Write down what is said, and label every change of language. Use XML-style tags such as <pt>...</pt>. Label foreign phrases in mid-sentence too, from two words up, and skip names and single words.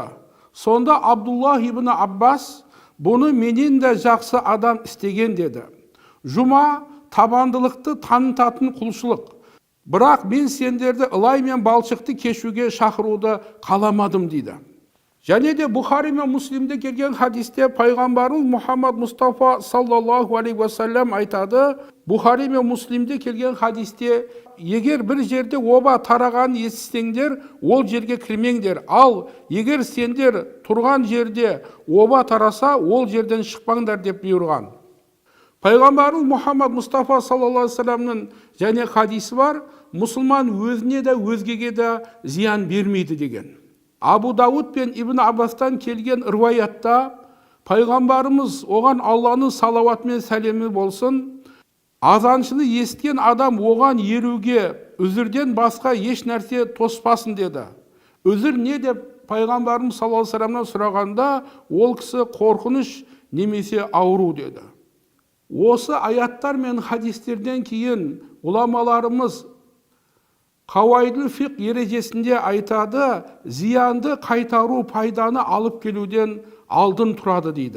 <kk>Сонда Абдулла ибн Аббас бұны менен де жақсы адам істеген деді. Жұма табандылықты танытатын құлшылық. Бірақ мен сендерді ылай мен балшықты кешуге шақыруды қаламадым дейді. Және де Бухари мен Муслимде келген хадисте пайғамбарымыз Мұхаммад Мұстафа</kk> <ar>صلى الله عليه وسلم</ar> <kk>айтады: Бухари мен Муслимде келген хадисте: "Егер бір жерде оба тарағанын естісеңдер, ол жерге кірмеңдер. Ал егер сендер тұрған жерде оба тараса, ол жерден шықпаңдар" деп бұйырған. Пайғамбарымыз Мұхаммад Мұстафа</kk> <ar>صلى الله عليه وسلم</ar> <kk>және хадисі бар: "Мұсылман өзіне де өзгеге де зиян бермейді" деген. Абу Дауд пен Ибн Аббастан келген риwayatта пайғамбарымыз, оған Алланың салауаты мен сәлемі болсын, азаншыны естіген адам оған еруге үзірден басқа еш нәрсе тоспасын деді. Үзір не деп пайғамбарымыз</kk> <ar>صلى الله عليه وسلم</ar> <kk>сұрағанда, ол кісі қорқыныш немесе ауру деді. Осы аяттар мен хадистерден кейін ғұламаларымыз</kk> <ar>قواعد الفقه</ar> <kk>ережесінде айтады: зиянды қайтару пайданы алып келуден алдын тұрады дейді.</kk>